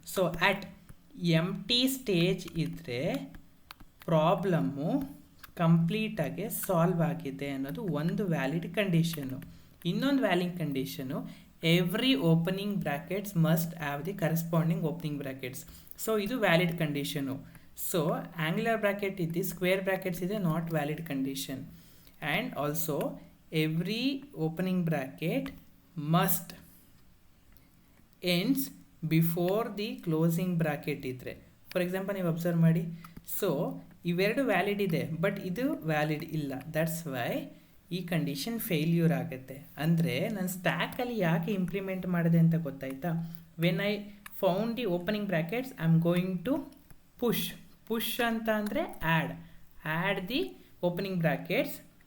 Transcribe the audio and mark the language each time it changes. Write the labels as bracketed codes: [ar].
[en] so at empty stage [kn] ಇದ್ದರೆ problem ಕಂಪ್ಲೀಟಾಗಿ solve ಆಗಿದೆ ಅನ್ನೋದು ಒಂದು ವ್ಯಾಲಿಡ್ ಕಂಡೀಷನು. ಇನ್ನೊಂದು valid condition, [en] Every opening brackets must have the corresponding opening brackets. [kn] So ಇದು valid condition. So angular bracket ಇದೆ, square brackets ಇದೆ, [en] Not valid condition. And also every opening bracket must ends before the closing bracket ಇದ್ರೆ. [kn] For example ನೀವು observe ಮಾಡಿ. So ಇವೆರಡು valid ಇದೆ, but ಇದು valid ಇಲ್ಲ. [en] that's why [kn] ಈ ಕಂಡೀಷನ್ ಫೇಲ್ಯೂರ್ ಆಗುತ್ತೆ. ಅಂದರೆ ನಾನು ಸ್ಟ್ಯಾಕಲ್ಲಿ ಯಾಕೆ ಇಂಪ್ಲಿಮೆಂಟ್ ಮಾಡಿದೆ ಅಂತ ಗೊತ್ತಾಯ್ತಾ? [en] when I found the opening brackets I am going to push [kn] ಅಂತ ಅಂದರೆ [en] Add the opening brackets.